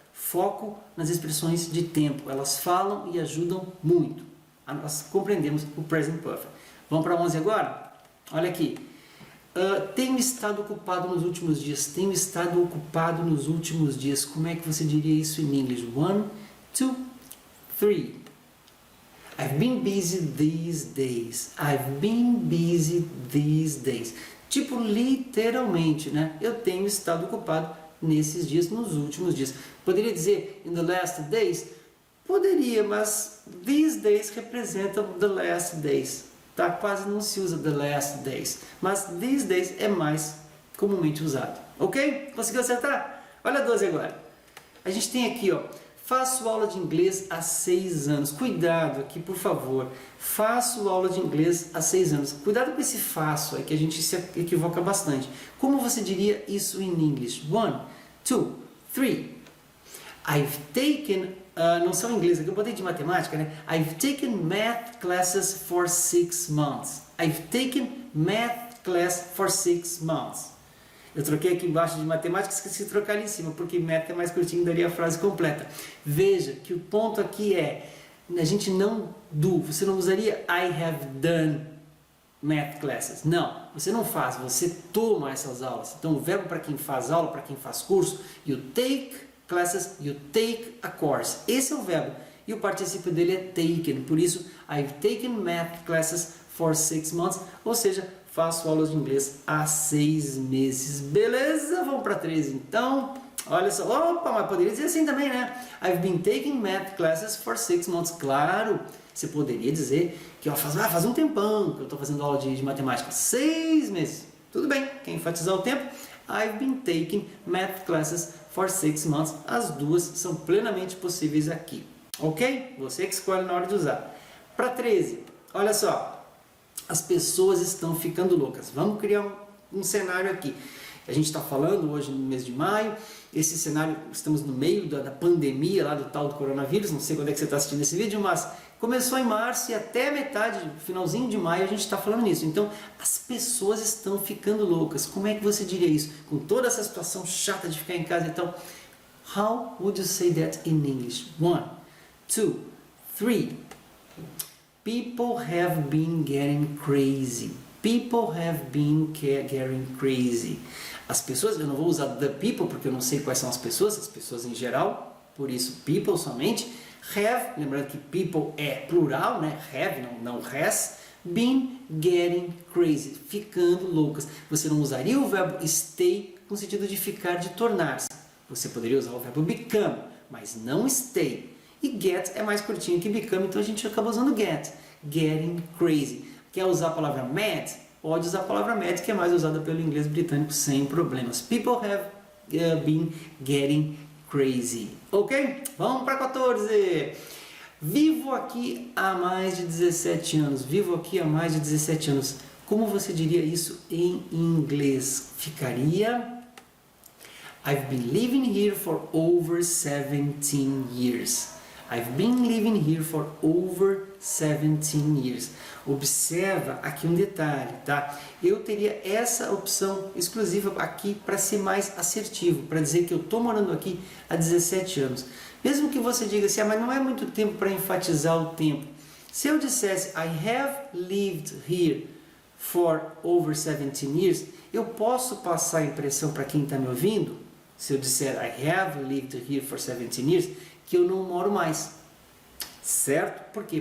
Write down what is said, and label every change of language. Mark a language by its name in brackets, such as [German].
[Portuguese] Foco nas expressões de tempo. Elas falam e ajudam muito a nós compreendermos o present perfect. Vamos para 11 agora? Olha aqui. Tenho estado ocupado nos últimos dias. Tenho estado ocupado nos últimos dias. Como é que você diria isso em inglês? 1, 2, 3. [English] I've been busy these days. I've been busy these days. [Portuguese] Tipo, literalmente, né? Eu tenho estado ocupado nesses dias, nos últimos dias. Poderia dizer [English] in the last days? [Portuguese] Poderia, mas [English] these days [Portuguese] representam [English] the last days. [Portuguese] Tá? Quase não se usa [English] the last days. [Portuguese] Mas [English] these days [Portuguese] é mais comumente usado. Ok? Conseguiu acertar? Olha a 12 agora. A gente tem aqui, ó. Faço aula de inglês há 6 anos. Cuidado aqui, por favor. Faço aula de inglês há 6 anos. Cuidado com esse faço aí, que a gente se equivoca bastante. Como você diria isso em inglês? 1, 2, 3. [English] I've taken... [Portuguese] não são em inglês, aqui eu botei de matemática, né? [English] I've taken math classes for 6 months. I've taken math class for 6 months. [Portuguese] Eu troquei aqui embaixo de matemática, esqueci de trocar ali em cima, porque math é mais curtinho, daria a frase completa. Veja que o ponto aqui é, a gente não você não usaria [English] I have done math classes. [Portuguese] Não, você não faz, você toma essas aulas. Então o verbo para quem faz aula, para quem faz curso, [English] you take classes, you take a course. [Portuguese] Esse é o verbo. E o particípio dele é taken. Por isso, [English] I've taken math classes for 6 months. [Portuguese] Ou seja, faço aulas de inglês há 6 meses. Beleza? Vamos para 13 então. Olha só. Opa, mas poderia dizer assim também, né? [English] I've been taking math classes for 6 months. [Portuguese] Claro, você poderia dizer que faz um tempão que eu estou fazendo aula de matemática. 6 meses. Tudo bem. Quer enfatizar o tempo? [English] I've been taking math classes for 6 months. [Portuguese] As duas são plenamente possíveis aqui. Ok? Você que escolhe na hora de usar. Para 13, olha só. As pessoas estão ficando loucas. Vamos criar um cenário aqui. A gente está falando hoje no mês de maio. Esse cenário, estamos no meio da pandemia lá do tal do coronavírus. Não sei quando é que você está assistindo esse vídeo, mas começou em março e até metade, finalzinho de maio, a gente está falando nisso. Então, as pessoas estão ficando loucas. Como é que você diria isso? Com toda essa situação chata de ficar em casa, então, [English] how would you say that in English? [Portuguese] 1, 2, 3. [English] People have been getting crazy. People have been getting crazy. [Portuguese] As pessoas, eu não vou usar the people porque eu não sei quais são as pessoas em geral, por isso people somente. Have, lembrando que people é plural, né? Have, não has. [English] Been getting crazy, [Portuguese] ficando loucas. Você não usaria o verbo stay no sentido de ficar, de tornar-se. Você poderia usar o verbo become, mas não stay. E get é mais curtinho que become, então a gente acaba usando get. [English] Getting crazy. [Portuguese] Quer usar a palavra mad? Pode usar a palavra mad, que é mais usada pelo inglês britânico sem problemas. [English] People have been getting crazy. [Portuguese] Ok? Vamos para 14. Vivo aqui há mais de 17 anos. Vivo aqui há mais de 17 anos. Como você diria isso em inglês? Ficaria... [English] I've been living here for over 17 years. I've been living here for over 17 years. [Portuguese] Observa aqui um detalhe, tá? Eu teria essa opção exclusiva aqui para ser mais assertivo, para dizer que eu estou morando aqui há 17 anos. Mesmo que você diga assim, mas não é muito tempo para enfatizar o tempo. Se eu dissesse, [English] I have lived here for over 17 years, [Portuguese] eu posso passar a impressão para quem está me ouvindo, se eu disser, [English] I have lived here for 17 years, [Portuguese] que eu não moro mais. Certo? Por quê?